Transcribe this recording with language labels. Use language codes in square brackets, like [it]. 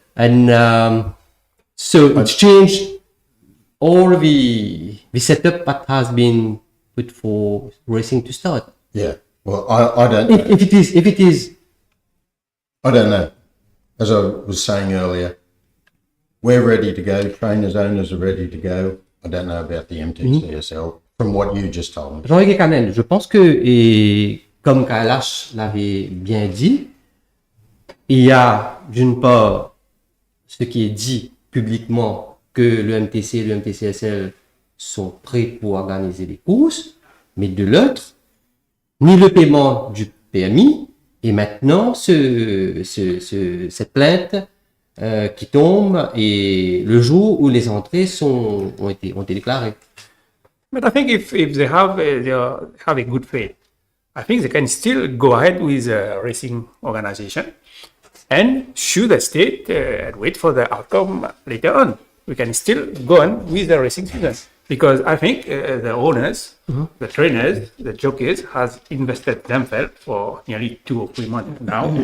[en] And so it's changed all the setup that has been put for racing to start. Yeah. Well, I don't know. If it is, I don't know. As I was saying earlier, we're ready to go. Trainers, owners are ready to go. I don't know about the MTCSL from what you just told me. [fr] Jean-Yves Canel, je pense que, et comme KLH l'avait bien dit, il y a d'une part ce qui est dit publiquement que le MTC et le MTCSL sont prêts pour organiser des courses, mais de l'autre, ni le paiement du PMI et maintenant cette plainte qui tombe et le jour où les entrées ont été déclarées. [en] But I think if they have a good faith, I think they can still go ahead with a racing organization and sue the state and wait for the outcome later on. We can still go on with the racing season because I think the owners, the trainers, the jockeys has invested themselves for nearly 2 or 3 months now.